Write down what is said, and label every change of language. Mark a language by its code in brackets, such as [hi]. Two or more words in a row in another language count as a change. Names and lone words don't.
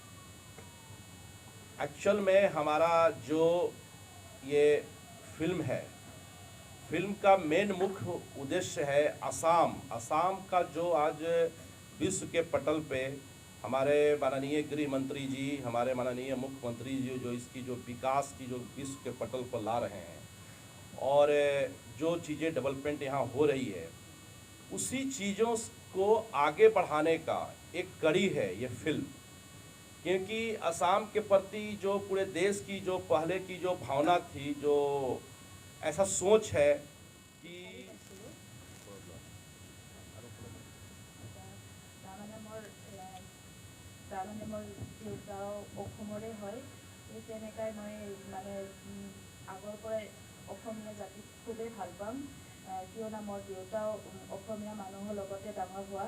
[hi] एक्चुअल में हमारा जो ये फिल्म है, फिल्म का मेन मुख्य उद्देश्य है असम का जो आज विश्व के पटल पे हमारे माननीय गृह मंत्री जी, हमारे माननीय मुख्यमंत्री जी जो इसकी जो विकास की जो विश्व के पटल पर ला रहे हैं और जो चीज़ें डेवलपमेंट यहाँ हो रही है, उसी चीज़ों को आगे बढ़ाने का एक कड़ी है ये फिल्म। क्योंकि असम के प्रति जो पूरे देश की जो पहले की जो भावना थी, जो ऐसा सोच है कि [as] আগৰ পৰাই অসমীয়া জাতিক খুবেই ভাল পাম, কিয়নো মোৰ দেউতাও অসমীয়া মানুহৰ লগতে ডাঙৰ হোৱা।